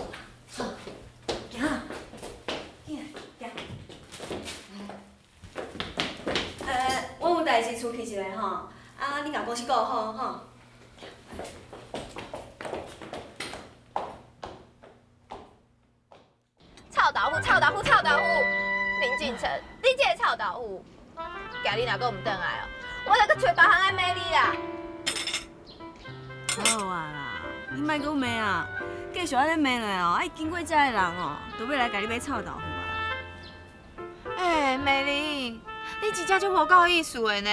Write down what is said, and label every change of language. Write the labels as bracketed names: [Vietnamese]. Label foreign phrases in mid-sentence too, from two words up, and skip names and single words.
[Min Nan Chinese] 好，行啦，行。我有代志出去一下吼，啊，你甲公司顾好吼。臭豆腐，臭豆腐，臭豆腐！林敬成，你这个臭豆腐！ 今日若阁毋转来哦，我来阁找别行来骂你啦！好啊啦，你莫阁骂啊，继续安尼骂咧哦，爱经过遮的人哦，都要来甲你买臭豆腐啊！美玲，你你真正就无够意思的呢！